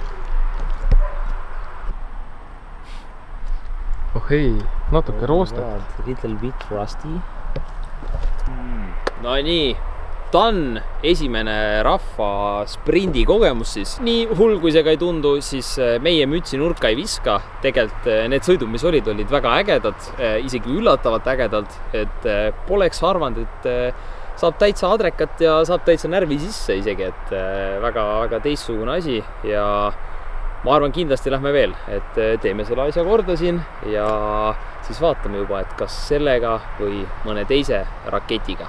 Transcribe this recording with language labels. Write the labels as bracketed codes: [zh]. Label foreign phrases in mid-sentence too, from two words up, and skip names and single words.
[et] Oh hei, natuke roostet. [en] Little bit rusty. [et] No nii, ta on esimene rahva sprindi kogemus siis. Nii hull kui see ka ei tundu, siis meie mütsi nurka ei viska. Tegelikult need sõidud, mis olid väga ägedad, isegi üllatavalt ägedalt, et poleks arvanud, et saab täitsa adrekat ja saab täitsa närvi sisse isegi, et väga teistsugune asi ja ma arvan, kindlasti lähme veel, et teeme selle asja korda siin ja siis vaatame juba, et kas sellega või mõne teise raketiga.